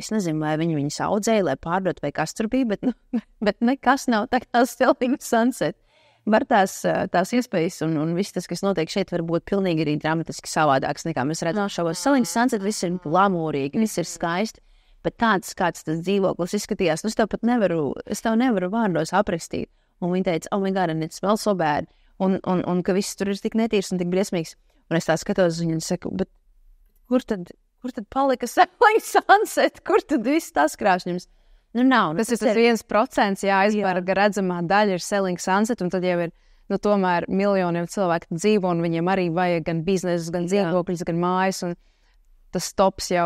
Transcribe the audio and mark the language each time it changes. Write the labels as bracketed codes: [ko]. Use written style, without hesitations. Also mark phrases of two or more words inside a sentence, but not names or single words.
[lv] Es nezinu, vai viņi viņus audzēja, lai pārdot, vai kas tur bija, bet nekas nav tā kā Selling Sunset. Var tās iespējas un viss tas, kas notiek šeit, var būt pilnīgi arī dramatiski savādāks, nekā mēs redzam šovos. Selling Sunset viss ir glamūrīgi, viss ir skaisti, bet tāds, kāds tas dzīvoklis izskatījās, es tev nevaru vārdos aprakstīt. Un viņi teica, [en] oh my God, and it smells so bad. [lv] Un ka viss tur ir tik netīrs un tik briesmīgs. Un es tā skatos uz viņu un saku, bet kur tad palika Selling Sunset? Kur tad viss tas krāšņums? Nu, nav. Tas ir 1%, aizberga redzamā daļa ir Selling Sunset, un tad jau ir, tomēr miljoniem cilvēku dzīvo, un viņiem arī vajag gan biznesus, gan dzīvokļus, gan mājas, un tas stops jau.